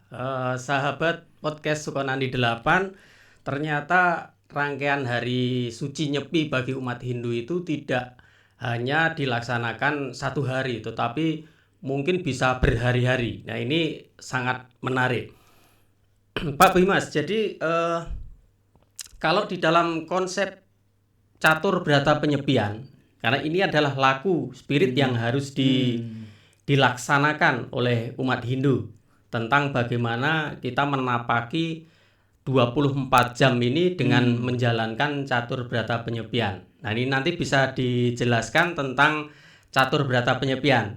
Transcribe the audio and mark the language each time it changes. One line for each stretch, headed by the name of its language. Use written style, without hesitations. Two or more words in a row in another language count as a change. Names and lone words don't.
Indonesian: Sahabat podcast Sukonandi 8, ternyata rangkaian hari suci Nyepi bagi umat Hindu itu tidak hanya dilaksanakan satu hari, tetapi mungkin bisa berhari-hari. Nah, ini sangat menarik. Pak Bimas, jadi kalau di dalam konsep catur berata penyepian, karena ini adalah laku spirit yang harus dilaksanakan oleh umat Hindu tentang bagaimana kita menapaki 24 jam ini dengan menjalankan catur berata penyepian. Nah, ini nanti bisa dijelaskan tentang catur berata penyepian.